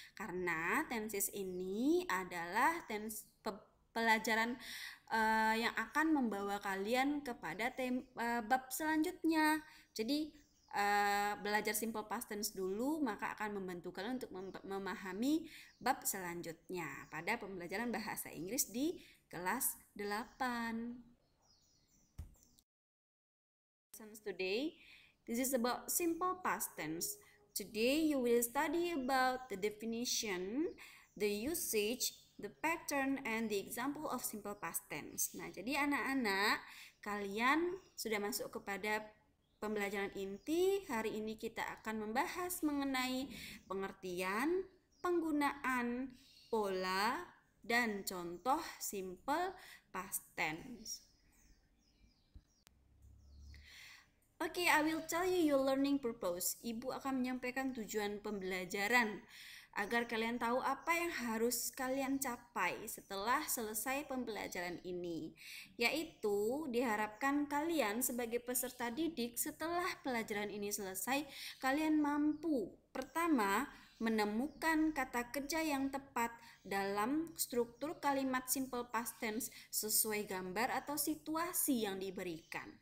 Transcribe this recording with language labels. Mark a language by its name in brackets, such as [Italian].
[Indonesian] Karena tenses ini adalah pelajaran yang akan membawa kalian kepada bab selanjutnya. Jadi belajar simple past tense dulu, maka akan membantu kalian untuk memahami bab selanjutnya pada pembelajaran bahasa Inggris di kelas 8. [English] Today, this is about simple past tense. Today you will study about the definition, the usage, the pattern, and the example of simple past tense. [Indonesian] Nah, jadi anak-anak, kalian sudah masuk kepada pembelajaran inti. Hari ini kita akan membahas mengenai pengertian, penggunaan, pola, dan contoh simple past tense. [English] Oke, I will tell you your learning purpose. [Indonesian] Ibu akan menyampaikan tujuan pembelajaran agar kalian tahu apa yang harus kalian capai setelah selesai pembelajaran ini. Yaitu diharapkan kalian sebagai peserta didik setelah pelajaran ini selesai, kalian mampu pertama menemukan kata kerja yang tepat dalam struktur kalimat simple past tense sesuai gambar atau situasi yang diberikan.